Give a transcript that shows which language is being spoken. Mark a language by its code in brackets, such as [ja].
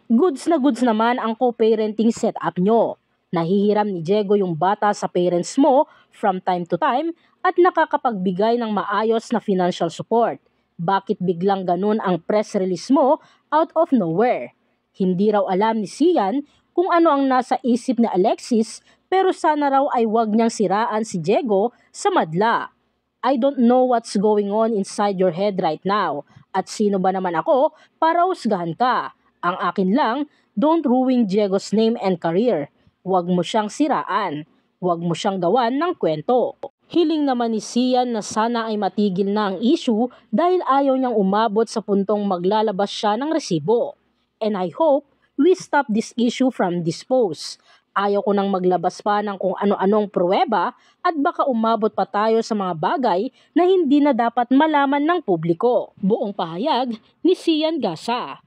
[tl] Goods na goods naman ang co-parenting setup nyo. Nahihiram ni Diego yung bata sa parents mo from time to time at nakakapagbigay ng maayos na financial support. Bakit biglang ganun ang press release mo out of nowhere? Hindi raw alam ni Sian kung ano ang nasa isip ni Alexis pero sana raw ay wag niyang siraan si Diego sa madla. [en] I don't know what's going on inside your head right now. [tl] At sino ba naman ako para husgahan ka? Ang akin lang, [en] don't ruin Diego's name and career. [tl] Huwag mo siyang siraan. Huwag mo siyang gawan ng kwento. Hiling naman ni Sian na sana ay matigil na ang issue dahil ayaw niyang umabot sa puntong maglalabas siya ng resibo. [en] And I hope we stop this issue from this post. [tl] Ayaw ko nang maglabas pa ng kung ano-anong pruweba at baka umabot pa tayo sa mga bagay na hindi na dapat malaman ng publiko. Buong pahayag ni Sian Gaza.